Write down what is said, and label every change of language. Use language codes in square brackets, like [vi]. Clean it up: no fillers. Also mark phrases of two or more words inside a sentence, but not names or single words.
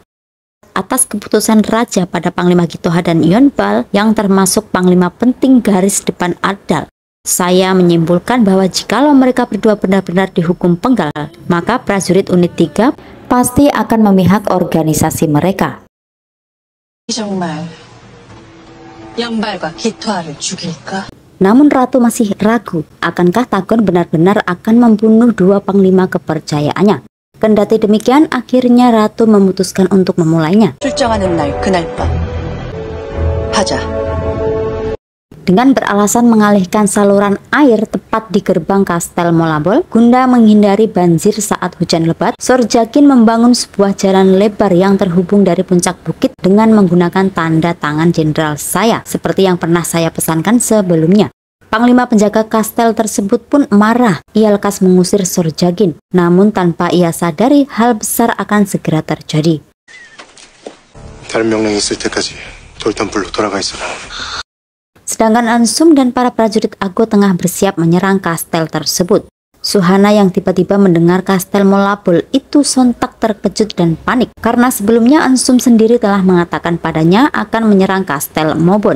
[id] Atas keputusan Raja pada Panglima Kittoha dan Yonbal yang termasuk Panglima penting garis depan Adal, saya menyimpulkan bahwa jikalau mereka berdua benar-benar dihukum penggal, maka prajurit unit 3 pasti akan memihak organisasi mereka. [ko] 정말 연발과 기토하를 죽일까? [id] Namun Ratu masih ragu, akankah Tagon benar-benar akan membunuh dua panglima kepercayaannya. Kendati demikian, akhirnya Ratu memutuskan untuk memulainya. [ko] 출정하는 날 그날 밤 하자. [id] Dengan beralasan mengalihkan saluran air tepat di gerbang Kastel Molabol, guna menghindari banjir saat hujan lebat, Sorjakin membangun sebuah jalan lebar yang terhubung dari puncak bukit dengan menggunakan tanda tangan jenderal saya, seperti yang pernah saya pesankan sebelumnya. Panglima penjaga kastel tersebut pun marah. Ia lekas mengusir Sorjakin, namun tanpa ia sadari hal besar akan segera terjadi. [ko] 다른 명령이 있을 때까지 돌탄불로 돌아가 있어라. [id] Sedangkan Ansum dan para prajurit Ago tengah bersiap menyerang kastel tersebut. Suhana yang tiba-tiba mendengar Kastel Molabol itu sontak terkejut dan panik karena sebelumnya Ansum sendiri telah mengatakan padanya akan menyerang Kastel Mobon.